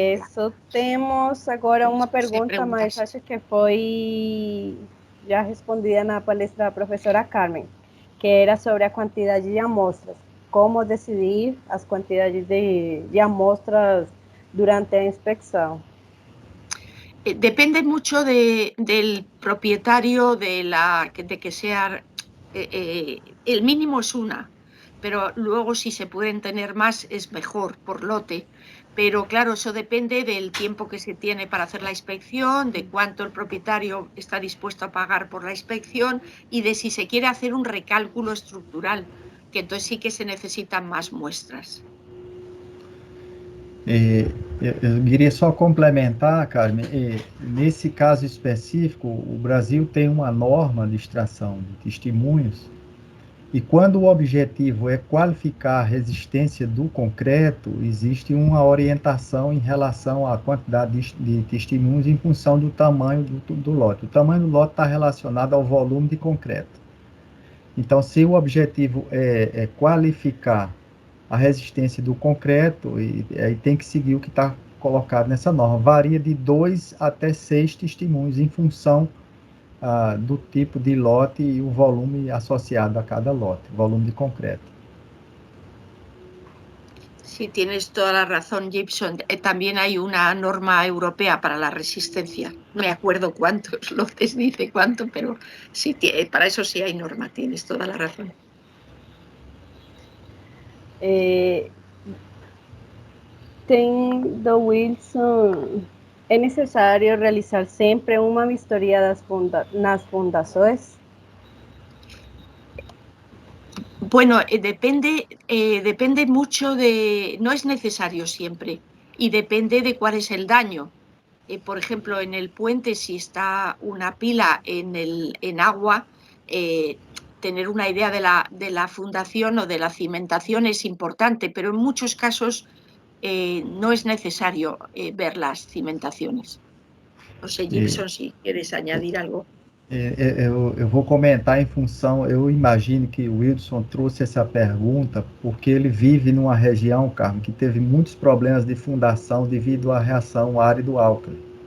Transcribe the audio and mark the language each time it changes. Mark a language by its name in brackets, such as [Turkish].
[Portuguese] Só temos agora uma pergunta, mas acho que foi já respondida na palestra da professora Carmen, que era sobre a quantidade de amostras. Como decidir as quantidades de amostras durante a inspecção? [Spanish] Depende mucho del propietario, de que sea, el mínimo es una, pero luego si se pueden tener más es mejor por lote. Pero claro, eso depende del tiempo que se tiene para hacer la inspección, de cuánto el propietario está dispuesto a pagar por la inspección y de si se quiere hacer un recálculo estructural, que entonces sí que se necesitan más muestras. [Portuguese] Eu queria só complementar, Carmen, nesse caso específico, o Brasil tem uma norma de extração de testemunhos, e quando o objetivo é qualificar a resistência do concreto, existe uma orientação em relação à quantidade de testemunhos em função do tamanho do lote. O tamanho do lote está relacionado ao volume de concreto. Então, se o objetivo é qualificar a resistência do concreto, e aí tem que seguir o que está colocado nessa norma. Varia de 2 até 6 testemunhos em função do tipo de lote e o volume associado a cada lote, volume de concreto. [Spanish] Sí, tienes toda la razón, Gibson. También hay una norma europea para la resistencia. No me acuerdo cuántos lotes dice cuánto, pero sí, para eso sí hay norma, tienes toda la razón. [Portuguese] Tem do Wilson, é necessário realizar sempre uma vistoria nas fundações? [Spanish] Bueno, depende mucho no es necesario siempre, y depende de cuál es el daño. Por ejemplo, en el puente, si está una pila en agua, tener una idea de la fundación o de la cimentación es importante, pero en muchos casos no es necesario ver las cimentaciones. No sé, Gibson, si quieres añadir algo. [Portuguese] Eu vou comentar em função, eu imagino que o Wilson trouxe essa pergunta porque ele vive numa região, Carmo, que teve muitos problemas de fundação devido à reação árido-álcali.